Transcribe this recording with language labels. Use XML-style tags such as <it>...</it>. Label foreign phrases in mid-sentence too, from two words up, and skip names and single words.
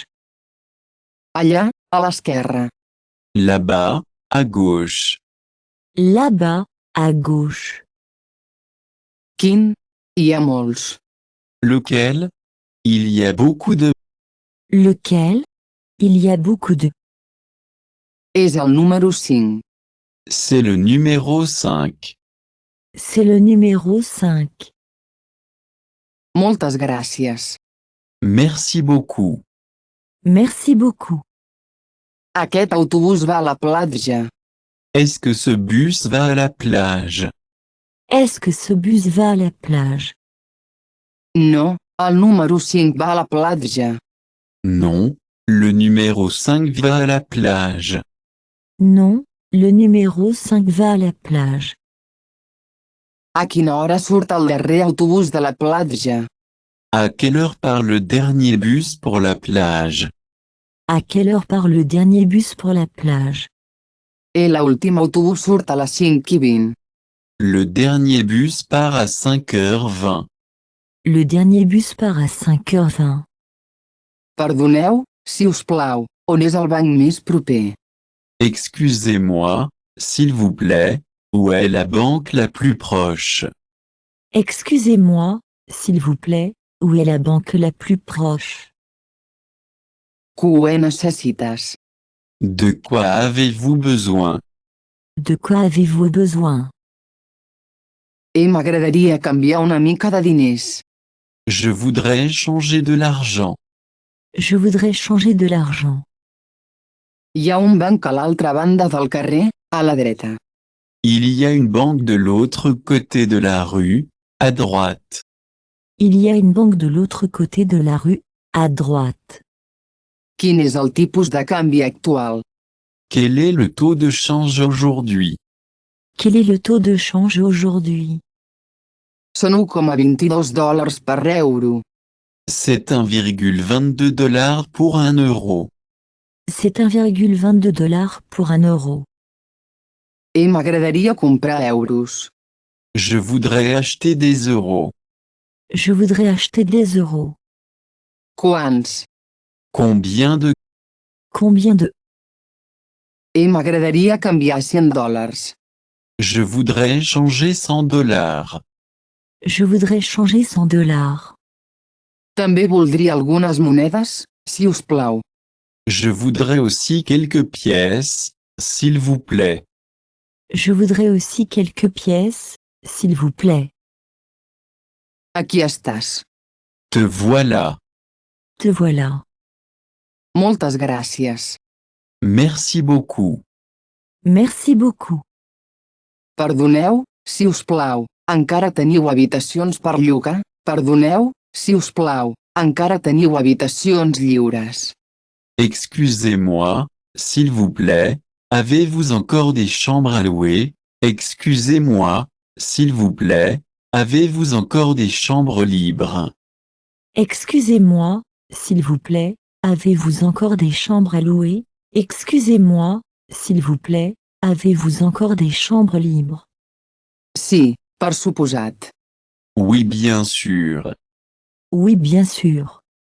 <ca>Allà, a l'esquerra.</ca> <fr>Là-bas, à gauche. Là-bas, à gauche.</fr> <ca>Quin? Hi ha molts.</ca> <fr>Lequel? Il y a beaucoup de... Lequel? Il y a beaucoup de...</fr> <ca>És el número 5.</ca> <fr>C'est le numéro 5. C'est le numéro 5.</fr> <ca>Moltes gràcies.</ca> <fr>Merci beaucoup. Merci beaucoup.</fr> <ca>Aquest autobús va a la platja.</ca> <fr>Est-ce que ce bus va à la plage? Est-ce que ce bus va à la plage?</fr> <ca>No, el número 5 va a la platja.</ca> <fr>Non, le numéro 5 va à la plage. Non, le numéro 5 va à la plage.</fr> <ca>A quina hora surt el darrer autobús de la platja?</ca> <fr>À quelle heure part le dernier bus pour la plage? À quelle heure part le dernier bus pour la plage?</fr> <ca>I l'últim autobús surt a les 5:20.</ca> <fr>Le dernier bus part à 5h20. Le dernier bus part à 5h20.</fr> <ca>Perdoneu, si us plau, on és el banc més proper?</ca> <fr>Excusez-moi, s'il vous plaît, où est la banque la plus proche? Excusez-moi, s'il vous plaît, où est la banque la plus proche?</fr> <ca>Què necessites?</ca> <fr>De quoi avez-vous besoin? De quoi avez-vous besoin?</fr> <ca>M'agradaria canviar una mica de diners.</ca> <fr>Je voudrais changer de l'argent. Je voudrais changer de l'argent.</fr> <ca>Hi ha un banc a l'altra banda del carrer, a la dreta.</ca> <fr>Il y a une banque de l'autre côté de la rue, à droite. Il y a une banque de l'autre côté de la rue, à droite.</fr> <ca>Quin és el tipus de canvi actual?</ca> <fr>Quel est le taux de change aujourd'hui? Quel est le taux de change aujourd'hui?</fr> <ca>Són 1,22 dòlars per euro.</ca> <fr>C'est 1,22 $ pour 1 euro. C'est 1,22 $ pour 1 euro.</fr> <ca>M'agradaria comprar euros.</ca> <fr>Je voudrais acheter des euros. Je voudrais acheter des euros.</fr> <ca>Quants?</ca> <fr>Combien de... Combien de...</fr> <ca>M'agradaria canviar 100 dòlars.</ca> <fr>Je voudrais changer 100 $. Je voudrais changer 100 $.</fr> <ca>També voldria algunes monedes, si us plau.</ca> <fr>Je voudrais aussi quelques pièces, s'il vous plaît. Je voudrais aussi quelques pièces, s'il vous plaît.</fr> <ca>Aquí estàs.</ca> <fr>Te voilà. Te voilà.</fr> <ca>Moltes gràcies.</ca> <fr>Merci beaucoup. Merci beaucoup.</fr> <ca>Perdoneu, si us plau, encara teniu habitacions per llogar? Perdoneu, si us plau, encara teniu habitacions lliures.</ca> <fr>Excusez-moi, s'il vous plaît, avez-vous encore des chambres à louer? Excusez-moi, s'il vous plaît, avez-vous encore des chambres libres? Excusez-moi, s'il vous plaît, avez-vous encore des chambres à louer? Excusez-moi, s'il vous plaît, avez-vous encore des chambres libres?</fr> <ca>Sí, per suposat.</ca> <fr>Oui, bien sûr. Oui, bien sûr.</fr>